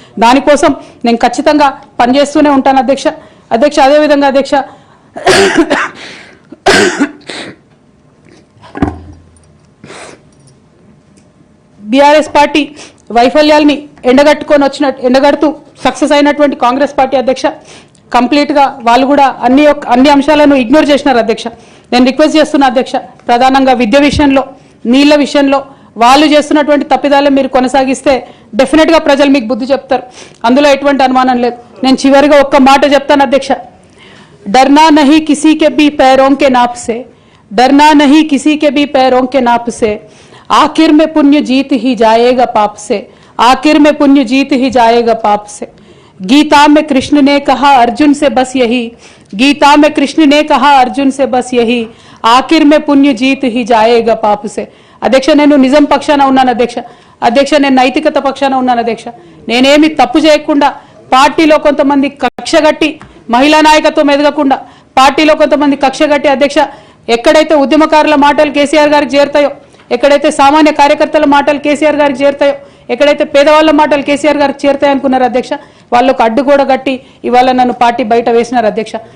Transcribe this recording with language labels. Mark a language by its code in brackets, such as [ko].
[te] దానికోసం నేను ఖచ్చితంగా పనిచేస్తూనే ఉంటాను అధ్యక్ష. అదేవిధంగా అధ్యక్ష, బీఆర్ఎస్ పార్టీ వైఫల్యాల్ని ఎండగడుతూ సక్సెస్ అయినటువంటి కాంగ్రెస్ పార్టీ అధ్యక్ష కంప్లీట్గా వాళ్ళు కూడా అన్ని అంశాలను ఇగ్నోర్ చేసినారు అధ్యక్ష. నేను రిక్వెస్ట్ చేస్తున్నా అధ్యక్ష, ప్రధానంగా విద్య విషయంలో, నీళ్ల విషయంలో వాళ్ళు చేస్తున్నటువంటి తప్పిదాలను మీరు కొనసాగిస్తే డెఫినెట్గా ప్రజలు మీకు బుద్ధి చెప్తారు, అందులో ఎటువంటి అనుమానం లేదు. నేను చివరిగా ఒక్క మాట చెప్తాను అధ్యక్ష, [hi] डरना नहीं किसी के भी पैरों के नाप से, डरना नहीं किसी के भी पैरों के नाप से, आखिर में पुण्य जीत ही जाएगा पाप से, आखिर में पुण्य जीत ही जाएगा पाप से. गीता में कृष्ण ने कहा अर्जुन से बस यही, गीता में कृष्ण ने कहा अर्जुन से बस यही, आखिर में पुण्य जीत ही जाएगा पाप से. [te] అధ్యక్ష నేను నిజం పక్షాన ఉన్నాను అధ్యక్ష నేను నైతికత పక్షాన ఉన్నాను అధ్యక్ష. నేనేమి తప్పు చేయకుండా పార్టీలో కొంతమంది కక్షగట్టి మహిళా నాయకత్వం ఎదగకుండా పార్టీలో కొంతమంది కక్షగట్టి అధ్యక్ష ఎక్కడైతే ఉద్యమకారుల మాటలు కేసీఆర్ గారికి చేరుతాయో, ఎక్కడైతే సామాన్య కార్యకర్తల మాటలు కేసీఆర్ గారికి చేరుతాయో, ఎక్కడైతే పేదవాళ్ళ మాటలు కేసీఆర్ గారికి చేరుతాయి అనుకున్నారు అధ్యక్ష, వాళ్ళకు అడ్డు కూడా కట్టి ఇవాళ నన్ను పార్టీ బయట వేసినారు అధ్యక్ష.